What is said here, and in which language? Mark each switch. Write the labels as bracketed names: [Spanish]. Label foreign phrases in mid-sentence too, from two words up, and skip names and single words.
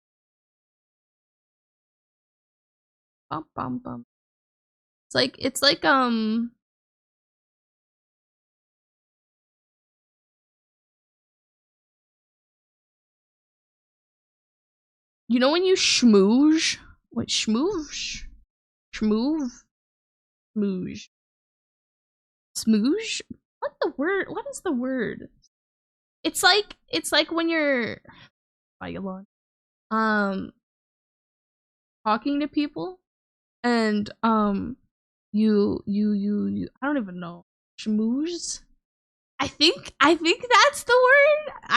[English] Bum bum bum. It's like you know when you schmooze? What, schmooze? Schmoove? Smooge. Smooge? What the word? What is the word? It's like when you're talking to people, and you I don't even know. Schmooze? I think that's the word.